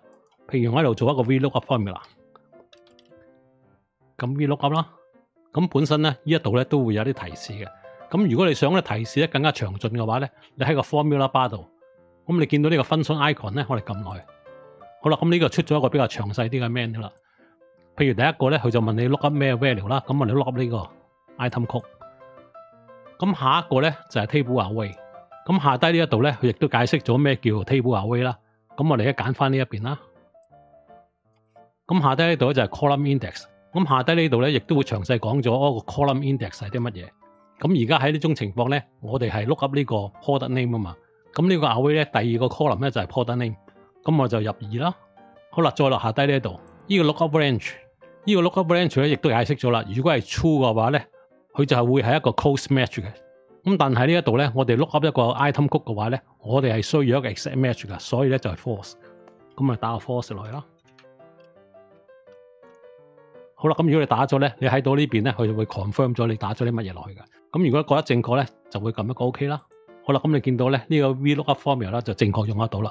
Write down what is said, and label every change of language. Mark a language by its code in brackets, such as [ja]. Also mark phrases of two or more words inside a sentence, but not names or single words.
[yue] 譬如我喺度做一個 [en] VLOOKUP formula， [yue] 咁 VLOOKUP 啦，咁本身咧呢一度咧都會有啲提示嘅。咁如果你想咧提示咧更加詳盡嘅話咧，你喺個 [en] formula bar [yue] 度，咁你見到呢個 [en] function icon [yue] 咧，我哋撳落去。好啦，咁呢個出咗一個比較詳細啲嘅 menu 啦。譬如第一個咧，佢就問你 [en] look up [yue] 咩 value 啦，咁我哋 [en] look up [yue] 呢個 [en] item code。 [yue] 咁下一個咧就係 [en] table array。 [yue] 咁下低呢一度咧，佢亦都解釋咗咩叫 [en] table array [yue] 啦。咁我哋一揀翻呢一邊啦。咁下低呢度咧就係 [en] column index。 [yue] 咁下低呢度咧亦都會詳細講咗個 [en] column index [yue] 係啲乜嘢。咁而家喺呢種情況咧，我哋係 [en] look up [yue] 呢個 [en] product name [yue] 啊嘛。咁呢個 array 咧，第二個 column 咧就係 [en] product name。 [yue] 咁我就入2啦。好啦，再落下低呢度，呢個 [en] look up range， [yue] 呢個 [en] look up range [yue] 咧亦都解釋咗啦。如果係 true 嘅話咧，佢就係會係一個 [en] close match [yue] 嘅。咁但係呢一度咧，我哋 [en] look up [yue] 一個 [en] item code [yue] 嘅話咧，我哋係需要一個 [en] exact match [yue] 㗎，所以咧就係 false。咁咪打個 false 落去啦。好啦，咁如果你打咗咧，你喺到呢邊咧，佢就會 confirm 咗你打咗啲乜嘢落去㗎。咁如果覺得正確咧，就會撳一個 OK 啦。好啦，咁你見到咧呢個 [en] VLOOKUP formula [yue] 咧就正確用得到啦。